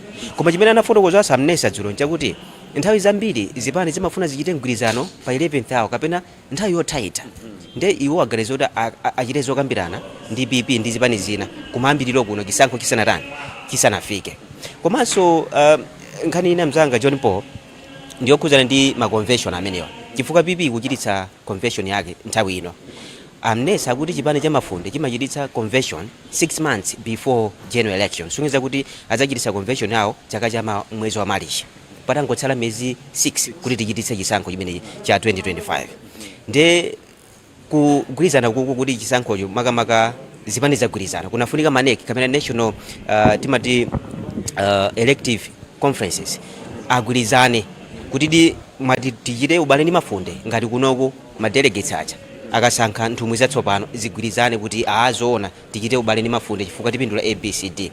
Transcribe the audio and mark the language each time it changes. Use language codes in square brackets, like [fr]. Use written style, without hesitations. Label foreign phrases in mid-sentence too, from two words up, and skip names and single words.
[ny] Koma chimene anafotokoza Samnesa dzulo nchakuti nthawi zambiri zipani zimafuna zichite mgwirizano pa 11th hour kapena nthawi yotaita, nde iwo aganiza kuti achite zokambirana ndi PP ndi zipani zina kumayambiriro kuno chisankho chisanafike. Komanso nkhani ina mzanga John Paul ndiyokhudzana ndi ma convention amenewa, chifukwa PP kuchititsa convention yake nthawi ino. Amnesa kuti chipani cha Mafunde chimachititsa convention [en] 6 months before general election, [ny] sungeza kuti adzachititsa convention yawo chaka cha mwezi wa Machi, patangotsala miyezi 6 kuti tichititse chisankho chimene cha 2025. Nde kugwirizana kuku kuti chisankhocho makamaka zipani zagwirizana kunafunika maneki kapena national timati [en] elective conferences [ny] agwirizane kuti tichite ubale ndi Mafunde ngati kunoko ma delegates acha akasankha nthumwi zatsopano zigwirizane kuti azoona tichite ubale ndi Mafunde chifukwa tipindula ABCD.